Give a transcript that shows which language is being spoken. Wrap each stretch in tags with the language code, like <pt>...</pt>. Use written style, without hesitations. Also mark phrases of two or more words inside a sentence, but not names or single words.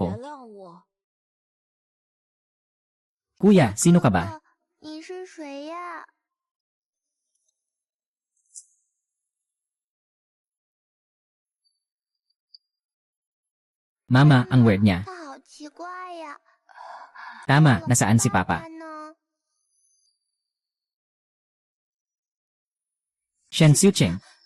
<zh>原谅我。</zh> <tl>Kuya, sino ka ba?</tl> <zh>你是谁呀？</zh> <tl>Mama, ang weird niya.</tl> <zh>他好奇怪呀。</zh> <tl>Tama, nasaan si Papa?</tl> <zh>爸呢？ Shen Xiuqing.</zh>